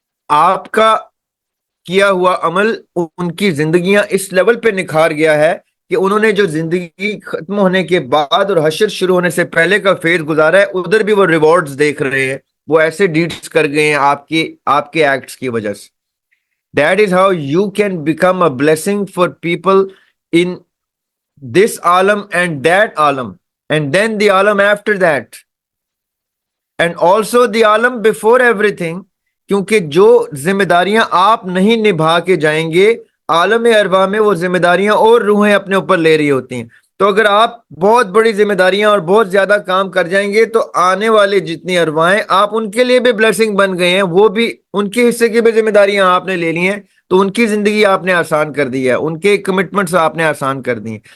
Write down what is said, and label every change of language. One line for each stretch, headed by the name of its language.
Urdu: آپ کا کیا ہوا عمل ان کی زندگیاں اس لیول پہ نکھار گیا ہے کہ انہوں نے جو زندگی ختم ہونے کے بعد اور حشر شروع ہونے سے پہلے کا فیز گزارا ہے ادھر بھی وہ ریوارڈز دیکھ رہے ہیں، وہ ایسے ڈیڈز کر گئے ہیں آپ کے ایکٹس کی وجہ سے.
English: That is how you can become a blessing for people in this alam and that alam, and then the alam after that, and also the alam before everything.
Urdu: کیونکہ جو ذمہ داریاں آپ نہیں نبھا کے جائیں گے عالم ارواح میں وہ ذمہ داریاں اور روحیں اپنے اوپر لے رہی ہوتی ہیں. تو اگر آپ بہت بڑی ذمہ داریاں اور بہت زیادہ کام کر جائیں گے تو آنے والے جتنی ارواحیں آپ ان کے لیے بھی بلیسنگ بن گئے ہیں، وہ بھی ان کے حصے کی بھی ذمہ داریاں آپ نے لے لی ہیں، تو ان کی زندگی آپ نے آسان کر دی ہے، ان کے کمٹمنٹس آپ نے آسان کر دی ہیں.